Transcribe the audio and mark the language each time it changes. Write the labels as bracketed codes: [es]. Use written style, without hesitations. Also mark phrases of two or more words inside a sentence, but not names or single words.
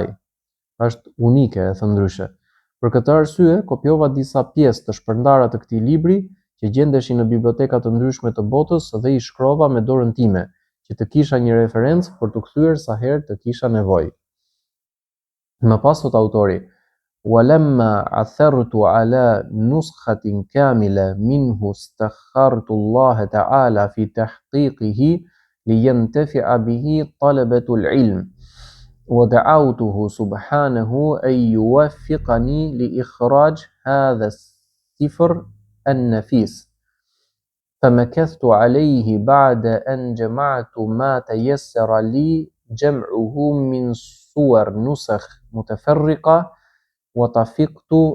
[sq] Është unike, e thënë ndryshe. Për këtë arsye, kopjova disa pjesë të shpërndara të këtij libri që gjendeshin në biblioteka të ndryshme të botës dhe i shkrova me dorën time, që të kisha një referencë për të kthyer sa herë të kisha nevojë. Më pas thot autori: [ar] ولما عثرت على نسخة كاملة منه استخرت الله تعالى في تحقيقه لينتفع به طلبة العلم ودعوته سبحانه أن يوفقني لإخراج هذا السفر النفيس فمكثت عليه بعد أن جمعت ما تيسر لي جمعه من صور نسخ متفرقة وطفقت